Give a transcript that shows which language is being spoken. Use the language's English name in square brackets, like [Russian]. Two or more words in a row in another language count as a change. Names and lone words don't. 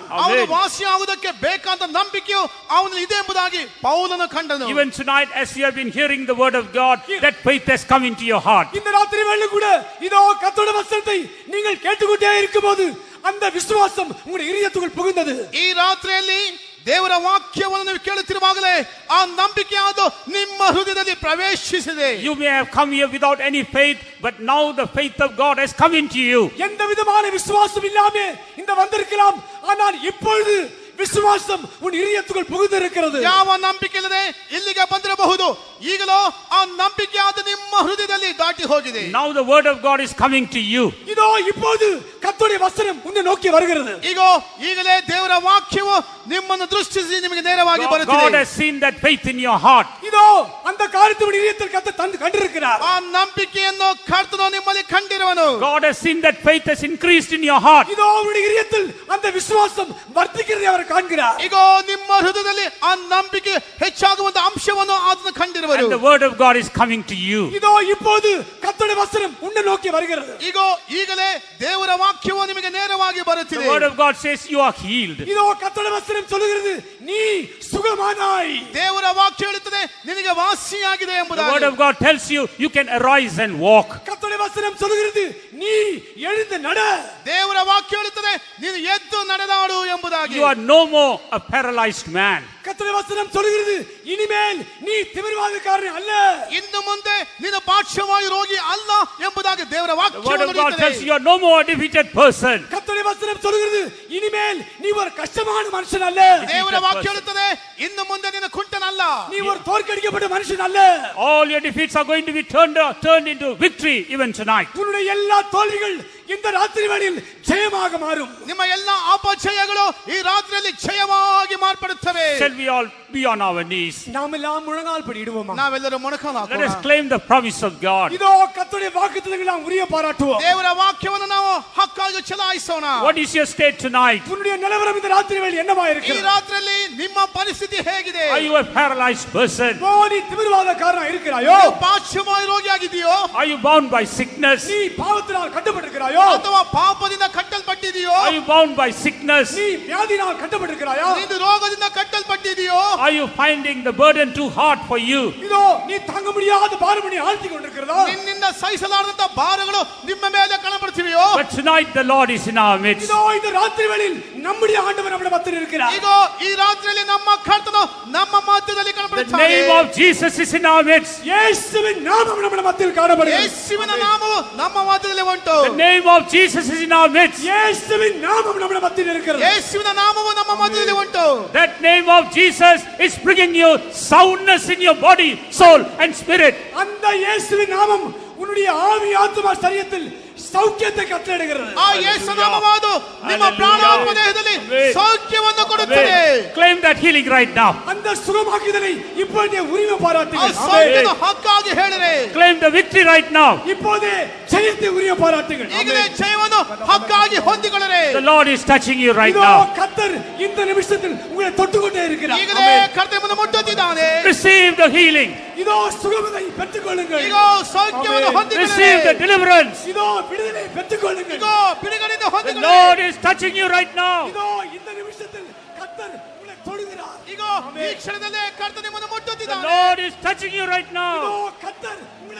[Kannada] ಅವನು ವಾಸಿಯಾಗುವುದಕ್ಕೆ ಬೇಕಾದ ನಂಬಿಕೆಯು ಅವನಲ್ಲಿ ಇದೆ ಎಂಬುದಾಗಿ ಪೌಲನು ಕಂಡನು. [English] Even tonight as you have been hearing the word of God, that faith has come into your heart. [Tamil] இந்த ராத்திரி வேளையில் கூட இதோ கர்த்தருடைய வசனத்தை நீங்கள் கேட்டுக்கொண்டே இருக்கும்போது அந்த விசுவாசம் உங்களுடைய இதயத்துக்குள் புகுந்தது. [Kannada] ಈ ರಾತ್ರಿಯಲ್ಲಿ ದೇವರ ವಾಕ್ಯವನ್ನು ನೀವು ಕೇಳುತ್ತಿರುವಾಗಲೇ ಆ ನಂಬಿಕೆಯಾದ ನಿಮ್ಮ ಹೃದಯದಲ್ಲಿ ಪ್ರವೇಶಿಸಿದೆ. [English] You may have come here without any faith, but now the faith of God has come into you. [Tamil] எந்த விதமான விசுவாசம் இல்லாமே இந்த வந்திருக்கலாம், ஆனால் இப்பொழுது விசுவாசம் உன் இதயத்துக்குள் புகுந்திருக்கிறது. [Kannada] ಯಾವ ನಂಬಿಕೆ ಇಲ್ಲದೆ ಇಲ್ಲಿಗೆ ಬಂದಿರಬಹುದು, ಈಗಲೂ ಆ ನಂಬಿಕೆಯಾದ ನಿಮ್ಮ ಹೃದಯದಲ್ಲಿ ದಾಟಿ ಹೋಗಿದೆ. [English] Now the word of God is coming to you. [Tamil] இதோ இப்போது கர்த்தருடைய வசனம் உன்னை நோக்கி வருகிறது. [Kannada] ಈಗಲೇ ದೇವರ ವಾಕ್ಯವು ನಿಮ್ಮನ್ನು ದೃಷ್ಟಿಸಿ ನಿಮಗೆ ನೇರವಾಗಿ [English] God [Kannada] ಬರುತ್ತಿದೆ. [English] has seen that faith in your heart. [Tamil] இதோ அந்த காரியத்தை உன் இதயத்தில் கர்த்தர் தந்து கண்டிருக்கிறார். [Kannada] ಆ ನಂಬಿಕೆಯನ್ನು ಕರ್ತನು ನಿಮ್ಮಲ್ಲಿ ಕಂಡಿರುವನು. [English] God has seen that faith has increased in your heart. [Tamil] இதோ உன்னுடைய இதயத்தில் அந்த விசுவாசம் வர்த்திக்கிறதை அவர் காண்கிறார். [Kannada] ನಿಮ್ಮ ಹೃದಯದಲ್ಲಿ ಆ ನಂಬಿಕೆ ಹೆಚ್ಚಾಗುವಂತ ಅಂಶವನ್ನು ಆತನು ಕಂಡಿರುವನು. [English] And the word of God is coming to you. [Tamil] இதோ இப்போது கர்த்தருடைய வசனம் உன்னை நோக்கி வருகிறது. [Kannada] ಈಗಲೇ ದೇವರ ವಾಕ್ಯವು ನಿಮಗೆ ನೇರವಾಗಿ ಬರುತ್ತಿದೆ. [English] The word of God says you are healed. [Tamil] இதோ கர்த்தருடைய வசனம் சொல்லுகிறது நீ சுகமானாய். [Kannada] ದೇವರ ವಾಕ್ಯ ಹೇಳುತ್ತದೆ ನಿನಗೆ ವಾಸಿಯಾಗಿದೆ [English] The [Kannada] ಎಂಬುದಾಗಿ. [English] word of God tells you you can arise and walk. [Tamil] கர்த்தருடைய வசனம் சொல்லுகிறது நீ எழுந்து நட. [Kannada] ದೇವರ ವಾಕ್ಯ ಹೇಳುತ್ತದೆ ನೀನು ಎದ್ದು ನಡೆದಾಡು ಎಂಬುದಾಗಿ. [English] You are no more a paralyzed man. [Tamil] கர்த்தருடைய வசனம் சொல்லுகிறது இனிமேல் நீ திமிர்வாதக்காரன் அல்ல. [Kannada] ಇನ್ನು ಮುಂದೆ ನೀನು ಪಾರ್ಶ್ವವಾಯು ರೋಗಿ ಅಲ್ಲ ಎಂಬುದಾಗಿ ದೇವರ [English] The [Kannada] ವಾಕ್ಯ [English] word of God tells [Kannada] ಹೇಳುತ್ತದೆ. [English] you are no more a defeated person. [Tamil] கர்த்தருடைய வசனம் சொல்லுகிறது இனிமேல் நீ ஒரு கஷ்டமான மனுஷன் அல்ல. [Kannada] ದೇವರ ವಾಕ್ಯ ಹೇಳುತ್ತದೆ ಇನ್ನು ಮುಂದೆ ನೀನು ಕುಂಟನಲ್ಲ, [Tamil] நீ ஒரு தோற்கடிக்கப்பட்ட மனுஷன் அல்ல. [English] All your defeats are going to be turned into victory even tonight. [Tamil] உன்னுடைய எல்லா தோல்விகள் இந்த ராத்திரி வேளையில் ஜெயமாக மாறும். [Kannada] ನಿಮ್ಮ ಎಲ್ಲ ಅಪಜಯಗಳು ಈ ರಾತ್ರಿಯಲ್ಲಿ ಜಯವಾಗಿ ಮಾರ್ಪಡುತ್ತವೆ. [English] Shall we all be on our knees? [Tamil] நாமெல்லாம் முழங்கால் படிடுவோமா? [Kannada] ನಾವೆಲ್ಲರೂ ಮೊಣಕಾಲು [English] Let us [Kannada] ಹಾಕೋಣ. [English] claim the promise of God. [Tamil] இதோ கர்த்தருடைய வாக்குத்தத்தங்களை நாம் உரிய பாராட்டுவோம். [Kannada] ದೇವರ ವಾಕ್ಯವನ್ನು ನಾವು ಹಕ್ಕಾಗಿ ಚಲಾಯಿಸೋಣ. [English] What is your state tonight? [Tamil] உன்னுடைய நிலவரம் இந்த ராத்திரி வேளையில் என்னவா [Kannada] ಈ [Tamil] இருக்கிறது? [Kannada] ರಾತ್ರಿಯಲ್ಲಿ ನಿಮ್ಮ ಪರಿಸ್ಥಿತಿ ಹೇಗಿದೆ? [English] Are you a paralyzed person? [Tamil] நீ திமிர்வாதக்காரனா இருக்கிறாயோ? [Kannada] ಪಾರ್ಶ್ವವಾಯು ರೋಗಿಯಾಗಿದೆಯೋ? [English] Are you bound by sickness? [Tamil] நீ பாவத்தினால் கட்டுப்பட்டிருக்கிறாயோ? கட்டப்பட்டிருக்கிறாயோ [Kannada] ಅಥವಾ ಪಾಪದಿಂದ ಕಟ್ಟಲ್ಪಟ್ಟಿದೆಯೋ [English] Are you bound by sickness? [Tamil] நீ வியாதியினால் கட்டப்பட்டிருக்கிறாயா [Kannada] ನೀನು ರೋಗದಿಂದ ಕಟ್ಟಲ್ಪಟ್ಟಿದೆಯೋ [English] Are you finding the burden too hard for you? [Tamil] இதோ நீ தாங்க முடியாத பாரம் நீ ஆழ்த்தி கொண்டிருக்கிறதா [Kannada] ನಿನ್ನಿಂದ ಸಹಿಸಲಾರದಂತ ಭಾರಗಳು ನಿಮ್ಮ ಮೇಲೆ ಕಾಣಪಡುತ್ತಿವೆಯೋ [English] But tonight the Lord is in our midst. [Tamil] இதோ இந்த ராத்திரி வேளையில் நம்முடைய ஆண்டவர் நம்முடைய மத்தியில் இருக்கிறார் [Kannada] ಈಗ ಈ ರಾತ್ರಿಯಲ್ಲಿ ನಮ್ಮ ಕರ್ತನು ನಮ್ಮ ಮಧ್ಯದಲ್ಲಿ [English] The [Kannada] ಕಾಣಪಡುತ್ತಾನೆ [English] name of Jesus is in our midst. [Tamil] இயேசுவின் நாமம் நம்முடைய மத்தியில் காணப்படுகிறது [Kannada] ಯೇಸುವಿನ ನಾಮವು ನಮ್ಮ ಮಧ್ಯದಲ್ಲಿ ಉಂಟು [English] The name of Jesus is in our midst. [Tamil] இயேசுவின் நாமம் நம்முடைய மத்தியில் இருக்கிறது [Kannada] ಯೇಸುವಿನ ನಾಮವು ನಮ್ಮ ಮಧ್ಯದಲ್ಲಿ ಉಂಟು [English] That name of Jesus is bringing you soundness in your body, soul and spirit. [Tamil] அந்த இயேசுவின் நாமம் உன்னுடைய ஆவி ஆத்துமா சரீரத்தில் சௌக்கியத்தை கட்டளையிடுகிறது [Kannada] ಆ ಯೇಸು ನಾಮವಾದು ನಿಮ್ಮ ಪ್ರಾಣಾತ್ಮ ದೇಹದಲ್ಲಿ ಸೌಖ್ಯವನ್ನು ಕೊಡುತ್ತದೆ [English] Claim that healing right now. [Tamil] அந்த சுகமாக்குதலை இப்போதே உரிமை [Kannada] ಆ [Tamil] பாராட்டுங்கள் [Kannada] ಸೌಖ್ಯದ ಹಕ್ಕಾಗಿ ಹೇಳಿರಿ [English] Claim the victory right now. [Tamil] இப்போதே ஜெயத்தை உரிமை பாராட்டுங்கள் [Kannada] ಈಗಲೇ ಜಯವನ್ನು ಹಕ್ಕಾಗಿ ಹೊಂದಿಕೊಳ್ಳಿರಿ [English] The Lord is touching you right [Tamil] இதோ [English] now. [Tamil] கர்த்தர் இந்த நிமிஷத்தில் உங்களை தொட்டுக்கொண்டே இருக்கிறார் [Kannada] ಈಗಲೇ ಕರ್ತವ್ಯವನ್ನು ಮುಟ್ಟುತ್ತಿದ್ದಾನೆ [English] Receive the healing. [Tamil] இதோ சுகமதை பெற்றுக்கொள்ளுங்கள் [Kannada] ಈಗ ಸೌಖ್ಯವನ್ನು ಹೊಂದಿಕೊಳ್ಳಿರಿ [English] Receive the deliverance. [Tamil] இதோ விடுதலை பெற்றுக்கொள்ளுங்கள் [Kannada] ಈಗ ಬಿಡುಗಡೆಯಿಂದ [English] The [Kannada] ಹೊಂದಿಕೊಳ್ಳಿರಿ [English] Lord is touching you right now. [Tamil] இதோ இந்த நிமிஷத்தில் கர்த்தர் உங்களை தொடுகிறார் [Kannada] ಈಗ ಈ ಕ್ಷಣದಲ್ಲೇ ಕರ್ತನು ನಿಮ್ಮನ್ನು [English] The [Kannada] ಮುಟ್ಟುತ್ತಿದ್ದಾನೆ [English] Lord is touching you right [Tamil] இதோ [English] now. [Tamil] கர்த்தர்